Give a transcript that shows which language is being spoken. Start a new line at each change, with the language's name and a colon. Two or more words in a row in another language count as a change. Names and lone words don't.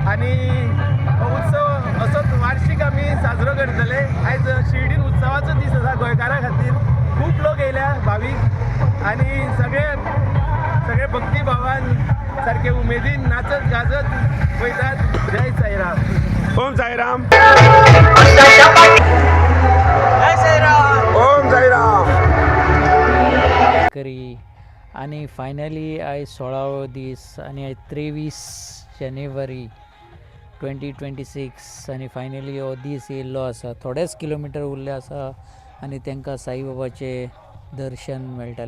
Konkani: आनी हो उत्सव असोच वार्षिक आमी साजरो करतले. आयज शिर्डीन उत्सवाचो दीस आसा गोंयकारां खातीर. खूब लोक येयल्या भावीक आनी सगळे भक्ती भावान सारखे उमेदीन नाचत गाजत वयतात. जय साईराम. ओम साईराम. जय साईराम. ओम साईराम. करी आणि फायनली आयज 16वो दीस आनी आयज 23 जानेवारी 2026 आनी फायनली हो दीस येयल्लो आसा. थोडेच किलोमिटर उरले आसा आनी तांकां साईबाबाचे दर्शन मेळटले.